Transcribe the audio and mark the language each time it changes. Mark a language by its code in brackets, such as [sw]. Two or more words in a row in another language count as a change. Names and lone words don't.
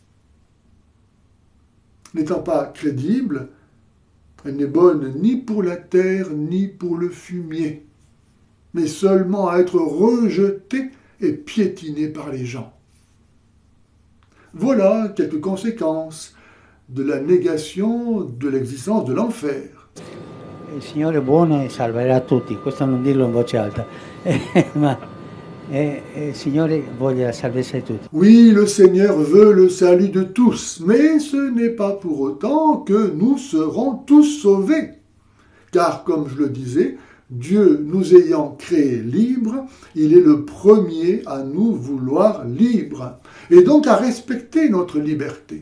[fr] N'étant pas crédible, elle n'est bonne ni pour la terre ni pour le fumier, mais seulement à être rejetée et piétinée par les gens. Voilà quelques conséquences de la négation de l'existence de l'enfer. [it] Il Signore è buono e salverà tutti, questo non dirlo in voce alta, ma il Signore voglia la salvezza di tutti. [fr] Oui, le Seigneur veut le salut de tous, mais ce n'est pas pour autant que nous serons tous sauvés. Car, comme je le disais, Dieu nous ayant créés libres, il est le premier à nous vouloir libres, et donc à respecter notre liberté.